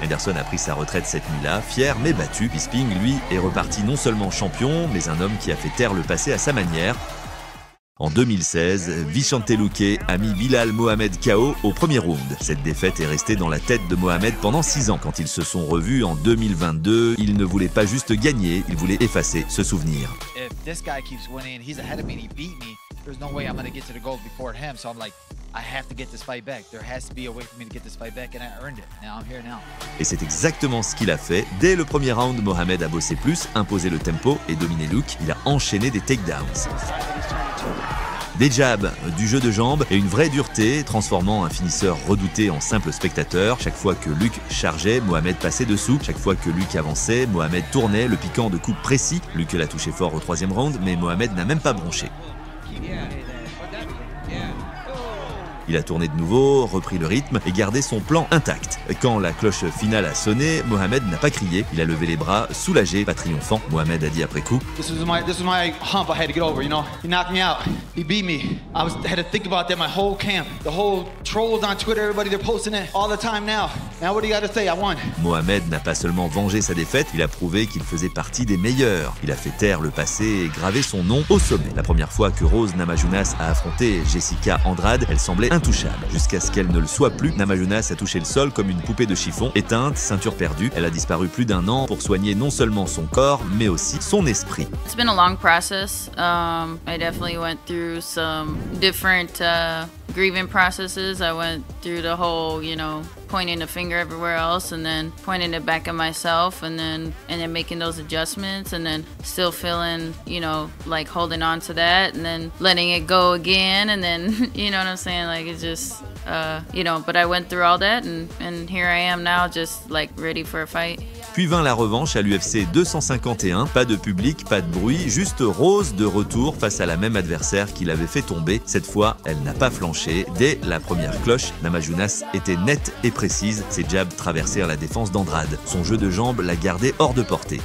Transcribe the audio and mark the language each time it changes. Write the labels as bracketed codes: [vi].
[fr] Henderson a pris sa retraite cette nuit-là, fier mais battu. Bisping, lui, est reparti non seulement champion, mais un homme qui a fait taire le passé à sa manière. En 2016, Vicente Luque a mis Bilal Mohamed KO au premier round. Cette défaite est restée dans la tête de Mohamed pendant 6 ans. Quand ils se sont revus en 2022, il ne voulait pas juste gagner, il voulait effacer ce souvenir. [en] If this guy keeps winning, he's ahead of me and he beat me, there's no way I'm going to get to the gold before him. So I'm like, I have to get this fight back. There has to be a way for me to get this fight back and I earned it. Now I'm here now. [fr] Et c'est exactement ce qu'il a fait. Dès le premier round, Mohamed a bossé plus, imposé le tempo et dominé Luque. Il a enchaîné des takedowns. Des jabs, du jeu de jambes et une vraie dureté, transformant un finisseur redouté en simple spectateur. Chaque fois que Luke chargeait, Mohamed passait dessous. Chaque fois que Luke avançait, Mohamed tournait, le piquant de coups précis. Luke l'a touché fort au 3e round, mais Mohamed n'a même pas bronché. Il a tourné de nouveau, repris le rythme et gardé son plan intact. Quand la cloche finale a sonné, Mohamed n'a pas crié. Il a levé les bras, soulagé, pas triomphant. Mohamed a dit après coup: [en] This was my hump I had to get over, you know. He knocked me out. He beat me. I had to think about that my whole camp. The whole trolls on Twitter, everybody, they're posting it all the time now. Now what do you got to say? I won. [fr] Mohamed n'a pas seulement vengé sa défaite, il a prouvé qu'il faisait partie des meilleurs. Il a fait taire le passé et gravé son nom au sommet. La première fois que Rose Namajunas a affronté Jessica Andrade, elle semblait intouchable. Jusqu'à ce qu'elle ne le soit plus, Namajunas a touché le sol comme une poupée de chiffon. Éteinte, ceinture perdue, elle a disparu plus d'1 an pour soigner non seulement son corps, mais aussi son esprit. [en] It's been a long process. I definitely went through some different grieving processes. I went through the whole, you know, pointing the finger everywhere else and then pointing it back at myself and then making those adjustments and then still feeling, you know, like holding on to that and then letting it go again and then, you know what I'm saying? Like it's just, you know, but I went through all that and here I am now just like ready for a fight. [fr] Puis vint la revanche à l'UFC 251, pas de public, pas de bruit, juste Rose de retour face à la même adversaire qui l'avait fait tomber. Cette fois, elle n'a pas flanché. Dès la première cloche, Namajunas était nette et précise. Ses jabs traversèrent la défense d'Andrade. Son jeu de jambes l'a gardé hors de portée.